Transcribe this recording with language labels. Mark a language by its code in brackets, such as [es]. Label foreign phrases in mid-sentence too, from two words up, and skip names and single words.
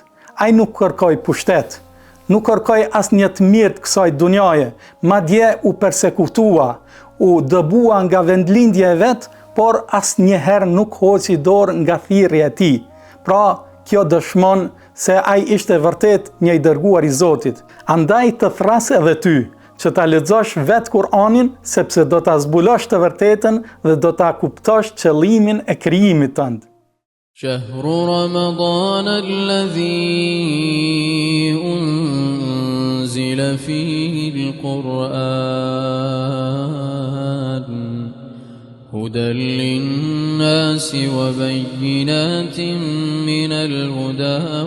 [sq] Ai nuk kërkoi pushtet, nuk kërkoi asnjë të mirë të kësaj dunjaje, madje u persekutua, u dëbua nga vendlindja e vet, por asnjëherë nuk hoqi dorë nga thirrja e tij. Pra, kjo dëshmon se ai ishte vërtet një i dërguar i Zotit. Andaj të thras edhe ty që ta lexosh vet Kur'anin, sepse do ta zbulosh të vërtetën dhe do ta kuptosh qëllimin e krijimit tënd. [ar] شهر رمضان الذي أنزل فيه القرآن هدى للناس وبينات من الهدى